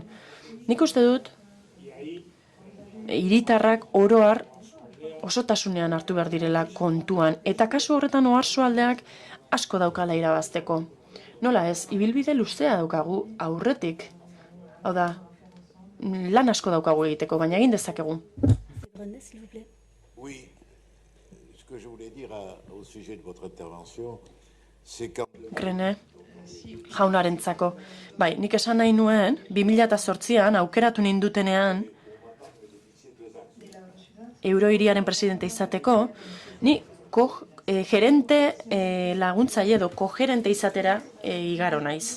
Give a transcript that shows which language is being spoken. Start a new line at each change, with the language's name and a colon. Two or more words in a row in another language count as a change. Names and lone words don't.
Basque: Nik uste dut, hiritarrak oro har osotasunean hartu behar direla kontuan, eta kasu horretan Oarsoaldeak asko daukala irabazteko. Nola ez, ibilbide luzea daukagu aurretik. Hau da, lan asko daukagu egiteko, baina egin dezakegu.
French: Oui. Ce que je voulais dire au sujet de votre intervention, c'est quand...
Basque: René, jaunarentzako. Bai, nik esan nahi nuen, 2008an aukeratu nindutenean Eurohiriaren presidente izateko, ni gerente laguntzaile edo kogerente izatera igaro naiz.